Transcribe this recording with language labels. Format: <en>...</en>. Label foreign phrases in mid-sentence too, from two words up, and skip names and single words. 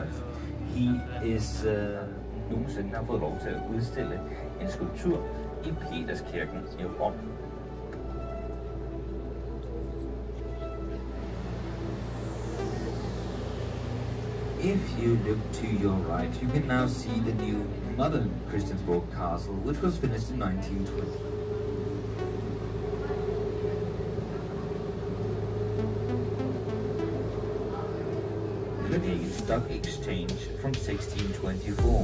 <en>He is</en> <da>nogensinde har fået lov til at udstille en skulptur i Peterskirken i Rom.</da> <en>If you look to your right, you can now see the new modern Christiansborg Castle, which was finished in 1920. Copenhagen Stock Exchange from 1624.</en>